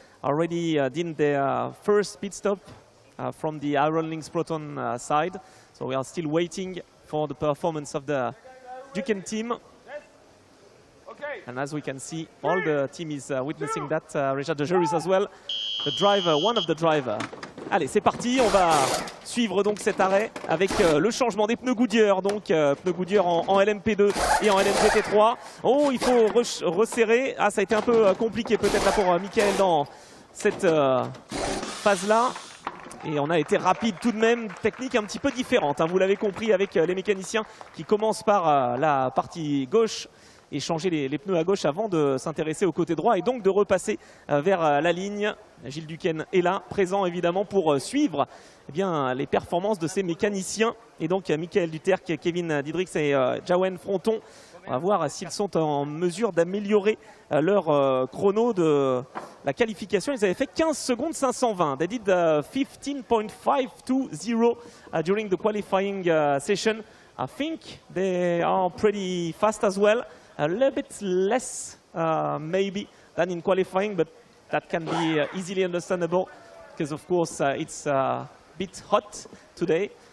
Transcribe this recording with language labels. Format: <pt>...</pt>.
<en>Already did their first pit stop from the Iron Lynx Proton side. So we are still waiting for the performance of the Duqueine team. And as we can see, all the team is witnessing that. Richard De Gerus as well. The driver, one of the driver.</en> <fr>Allez, c'est parti, on va suivre donc cet arrêt avec le changement des pneus Goodyear, donc pneus Goodyear en LMP2 et en LMP3. Oh, il faut resserrer. Ah, ça a été un peu compliqué peut-être là pour Michael dans cette phase-là. Et on a été rapide tout de même, technique un petit peu différente, hein, vous l'avez compris avec les mécaniciens qui commencent par la partie gauche et changer les pneus à gauche avant de s'intéresser au côté droit et donc de repasser vers la ligne. Gilles Duqueine est là, présent évidemment pour suivre eh bien, les performances de ces mécaniciens. Et donc Michael Duterque, Kevin Diedrichs et Jawen Fronton. On va voir s'ils sont en mesure d'améliorer leur chrono de la qualification. Ils avaient fait 15 secondes 520.</fr> <en>They did 15.520 during the qualifying session. I think they are pretty fast as well. A little bit less maybe than in qualifying, but that can be easily understandable because of course it's a bit hot today.</en>